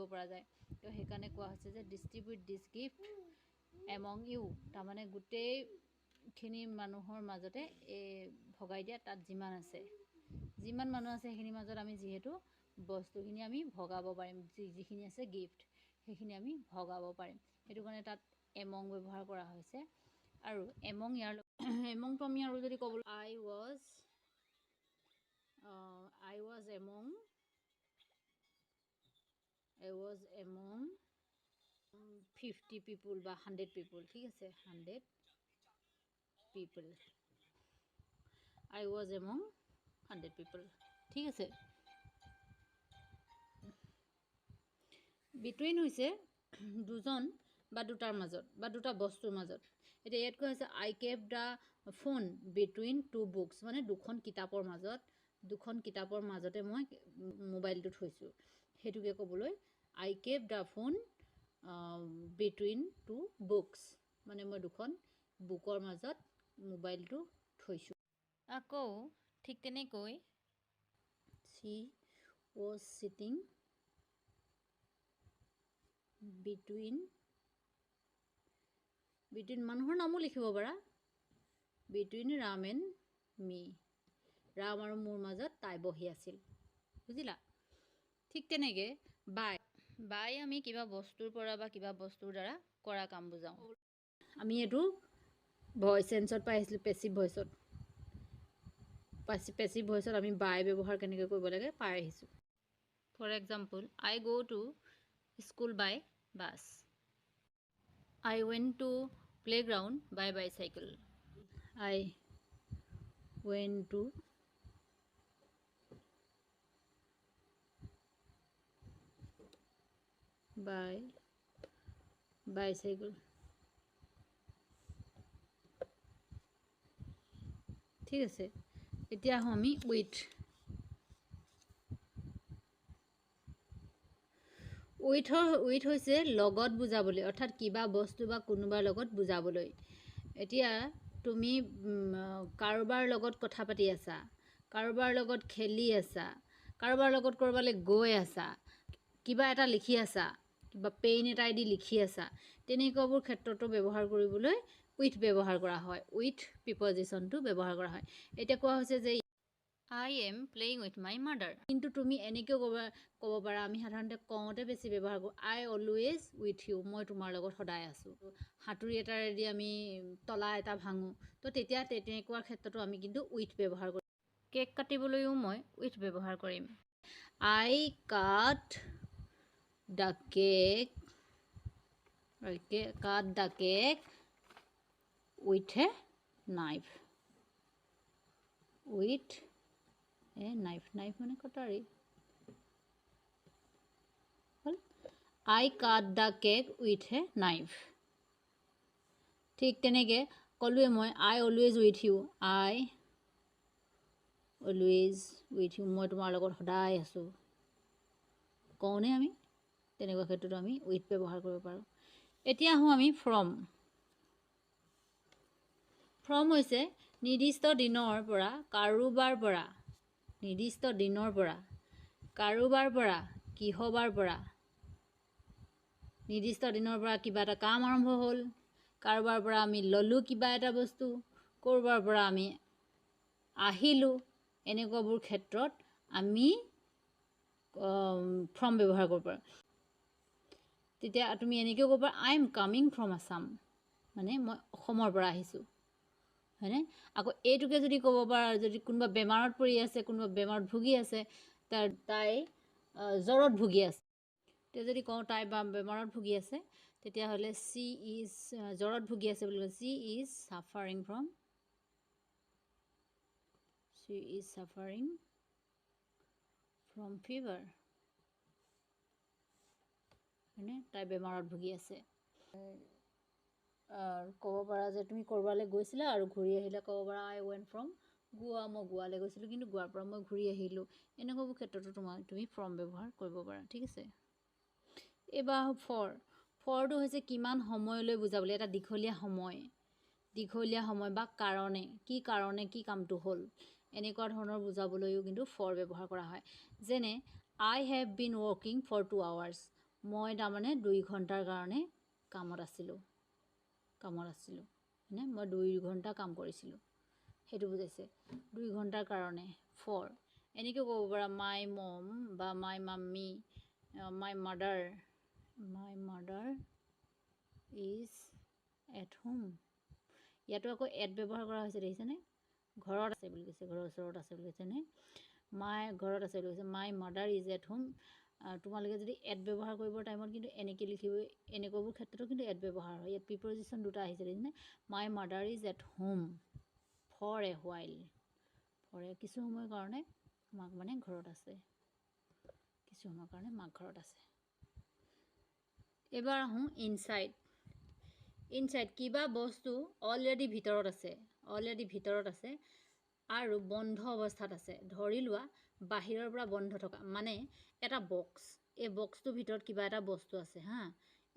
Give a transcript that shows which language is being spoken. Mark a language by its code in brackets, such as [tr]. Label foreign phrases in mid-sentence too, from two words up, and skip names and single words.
[as] পৰা যায় তো সেইকাৰণে কোৱা হৈছে যে [en] distribute this gift among you [as] তাৰমানে গোটেইখিনি মানুহৰ মাজতে ভগাই দিয়া তাত যিমান মানুহ আছে সেইখিনিৰ মাজত আমি যিহেতু বস্তুখিনি আমি ভগাব পাৰিম যিখিনি আছে গিফ্ট সেইখিনি আমি ভগাব পাৰিম সেইটো কাৰণে তাত এমং ব্যৱহাৰ কৰা হৈছে আৰু এমংটো আমি আৰু যদি ক'বলৈ [en] I was among 50 people বা 100 people [as] ঠিক আছে [en] 100 people I was among 100 people [as] ঠিক আছে between হৈছে দুজন বা দুটাৰ মাজত বা দুটা বস্তুৰ মাজত এতিয়া ইয়াত কোৱা হৈছে [en] I kept the phone between two books [as] মানে দুখন কিতাপৰ মাজতে মই মোবাইলটো থৈছোঁ সেইটোকে ক'বলৈ [en] I kept the phone between two books [as] মানে মই দুখন বুকৰ মাজত মোবাইলটো থৈছোঁ আকৌ ঠিক তেনেকৈ [en] She was sitting [as] between মানুহৰ নামো লিখিব পাৰা [en] between Ram and me [as] ৰাম আৰু মোৰ মাজত তাই বহি আছিল বুজিলা ঠিক তেনেকে বাই আমি কিবা বস্তুৰ পৰা বা কিবা বস্তুৰ দ্বাৰা কৰা কাম বুজাও আমি এটো ভয়েস সেন্সত পাইছিলো [en] passive voiceত [as] আমি বাই ব্যৱহাৰ কেনেকৈ কৰিব লাগে পাই আহিছো [en] for example I go to school by bus I went to playground by bicycle I went to by bicycle [as] ঠিক আছে এতিয়া আমি with হৈছে লগত বুজাবলৈ অৰ্থাৎ কিবা বস্তু বা কোনোবাৰ লগত বুজাবলৈ এতিয়া তুমি কাৰোবাৰ লগত কথা পাতি আছা কাৰোবাৰ লগত খেলি আছা কাৰোবাৰ লগত কৰবালে গৈ আছা কিবা এটা লিখি আছা কিবা পেইন এটা দি লিখি আছা তেনেকুৱাবোৰ ক্ষেত্ৰতো ব্যৱহাৰ কৰিবলৈ with ব্যৱহাৰ কৰা হয় [en] with prepositionটো [as] ব্যৱহাৰ কৰা হয় এতিয়া কোৱা হৈছে যে [en] I am playing with my mother [as] কিন্তু তুমি এনেকৈ ক'ব পাৰা আমি সাধাৰণতে কওঁতে বেছি ব্যৱহাৰ কৰোঁ [en] I always with you [as] মই তোমাৰ লগত সদায় আছো হাতুৰি এটাৰেদি আমি তলা এটা ভাঙো তো তেতিয়া তেনেকুৱা ক্ষেত্ৰতো আমি কিন্তু with ব্যৱহাৰ কৰোঁ কেক কাটিবলৈও মই with ব্যৱহাৰ কৰিম [en] I cut the cake with a knife with a knife [as] মানে কটাৰী [en] I cut the cake with a knife [as] ঠিক তেনেকে কলুৱে মই [en] I always with you I always with you [as] মই তোমাৰ লগত সদায় আছো কোনে আমি তেনেকুৱা ক্ষেত্ৰত আমি with ব্যৱহাৰ কৰিব পাৰো এতিয়া আহো আমি from হৈছে নিৰ্দিষ্ট দিনৰ পৰা কাৰোবাৰ পৰা নিৰ্দিষ্ট দিনৰ পৰা কাৰোবাৰ পৰা কিহবাৰ পৰা নিৰ্দিষ্ট দিনৰ পৰা কিবা এটা কাম আৰম্ভ হ'ল কাৰোবাৰ পৰা আমি ললো কিবা এটা বস্তু কৰবাৰ পৰা আমি আহিলো এনেকুৱাবোৰ ক্ষেত্ৰত আমি from ব্যৱহাৰ কৰিব পাৰো তেতিয়া তুমি এনেকৈ ক'ব পাৰা [en] I am coming from Assam [as] মানে মই অসমৰ পৰা আহিছো হয়নে আকৌ এইটোকে যদি ক'ব পাৰা যদি কোনোবা বেমাৰত পৰি আছে কোনোবা বেমাৰত ভুগি আছে তাই জ্বৰত ভুগি আছে তে যদি কওঁ তাই বেমাৰত ভুগি আছে তেতিয়া হলে [en] she is [as] জ্বৰত ভুগি আছে বুলি কয় [en] she is suffering from [as] fever হয়নে তাই বেমাৰত ভুগি আছে ক'ব পাৰা যে তুমি কৰবালৈ গৈছিলা আৰু ঘূৰি আহিলা ক'ব পাৰা [en] I went [as] from গোৱা মই গোৱালৈ গৈছিলো কিন্তু গোৱাৰ পৰা মই ঘূৰি আহিলো এনেকুৱাবোৰ ক্ষেত্ৰতো তুমি from ব্যৱহাৰ কৰিব পাৰা ঠিক আছে এবাৰ ফৰটো হৈছে কিমান সময়লৈ বুজাবলৈ এটা দীঘলীয়া সময় বা কাৰণে কি কামটো হ'ল এনেকুৱা ধৰণৰ বুজাবলৈও কিন্তু for ব্যৱহাৰ কৰা হয় যেনে [en] I have been working for 2 hours [as] মই তাৰমানে 2 ঘণ্টাৰ কাৰণে কামত আছিলো মানে মই 2 ঘণ্টা কাম কৰিছিলো হেতু বুজাইছে 2 ঘণ্টাৰ কাৰণে for এনেকৈ ক'ব পাৰা [en] my mom [as] বা [en] my mummy my mother is at home [as] ইয়াতো আকৌ at ব্যৱহাৰ কৰা হৈছে দেখিছেনে ঘৰত আছে বুলি কৈছে ঘৰৰ ওচৰত আছে বুলি কৈছে নে ঘৰত আছে বুলি কৈছে [en] my mother is at home [as] তোমালোকে যদি at ব্যৱহাৰ কৰিব টাইমত কিন্তু এনেকৈ লিখিব এনেকুৱাবোৰ ক্ষেত্ৰতো কিন্তু at ব্যৱহাৰ হয় ইয়াত প্ৰিপজিশন দুটা আহিছে দেখিছেনে [en] my mother is at home for a while [as] কিছু সময়ৰ কাৰণে মাক মানে ঘৰত আছে কিছু সময়ৰ কাৰণে মাক ঘৰত আছে এবাৰ আহো ইনসাইড কিবা বস্তু অলৰেডি ভিতৰত আছে আৰু বন্ধ অৱস্থাত আছে ধৰি লোৱা বাহিৰৰ পৰা বন্ধ থকা মানে এটা বক্স এই বক্সটোৰ ভিতৰত কিবা এটা বস্তু আছে হা এই